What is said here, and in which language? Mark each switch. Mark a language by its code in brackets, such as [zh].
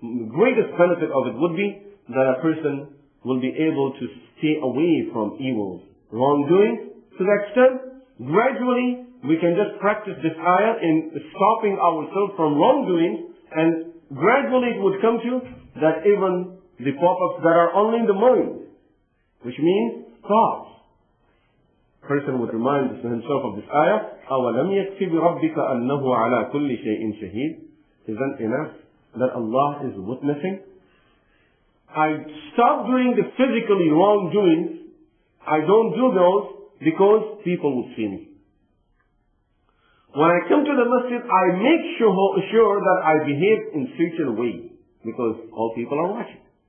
[en] greatest benefit of it would be that a person will be able to stay away from evils, wrongdoing, to the extent gradually we can just practice this ayah in stopping ourselves from wrongdoing, and gradually it would come to that even the pop-ups that are only in the mind, which means thoughts. Person would remind himself of this ayah, [ar] أَوَلَمْ يَكْفِ بِرَبِّكَ أَنَّهُ عَلَى كُلِّ شَيْءٍ شَهِيدٌ. [en] Isn't enough that Allah is witnessing? I stop doing the physically wrongdoings. I don't do those because people will see me. When I come to the masjid, I make sure that I behave in such a way because all people are watching.